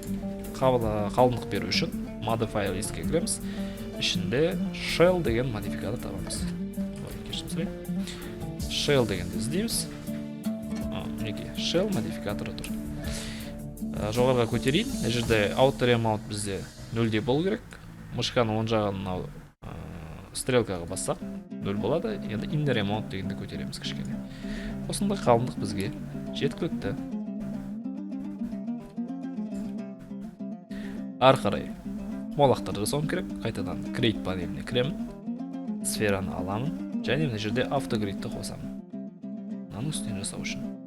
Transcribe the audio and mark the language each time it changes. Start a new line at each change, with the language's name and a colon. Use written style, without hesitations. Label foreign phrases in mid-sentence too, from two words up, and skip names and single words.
Kazakh: Қалыңдық беру үшін modify листке кіреміз. Ішінде shell деген модификатор табамыз. Shell дегенді іздейміз. Неге? Shell модификаторы тұр. жоғарыға көтерейін. Мына жерде
English: outer amount
Kazakh: бізде 0-де болу керек. Мышканы оң жағын стрелкаға бассақ 0 болады. Енді
English: inner amount
Kazakh: дегенді көтереміз кішкене. Осындай қалыңдық бізге жеткілікті. Ары қарай құмалақтар жасауым керек. Қайтадан create панеліне кіремін. Сфераны аламын. Және мына жерде автогридті қосамын. Мынаның үстінен жасау үшін.